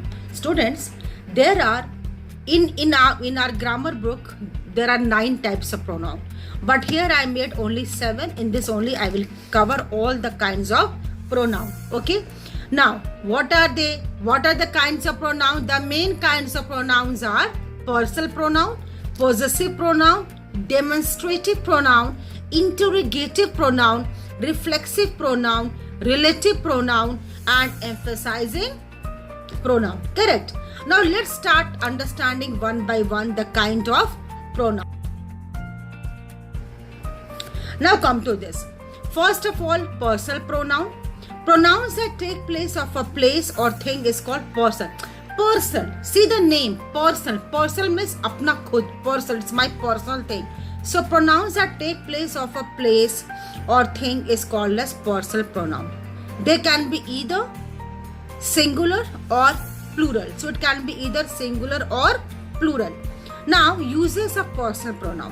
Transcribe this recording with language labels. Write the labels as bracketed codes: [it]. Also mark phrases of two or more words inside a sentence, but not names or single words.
[en] Students, there are in our grammar book there are 9 types of pronoun, but here I made only 7. In this only I will cover all the kinds of pronoun. Okay, now what are they? What are the kinds of pronoun? The main kinds of pronouns are personal pronoun, possessive pronoun, demonstrative pronoun, interrogative pronoun, reflexive pronoun, relative pronoun, and emphasizing pronoun. Correct. Now let's start understanding one by one the kind of pronoun. Now come to this. First of all, personal pronoun. Pronouns that take place of a place or thing is called person. Person. See the name. Person. Personal means [hi] अपना खुद. [en] Person. It's my personal thing. So pronouns that take place of a place or thing is called as personal pronoun. They can be either singular or plural. So it can be either singular or plural. Now, uses of personal pronoun.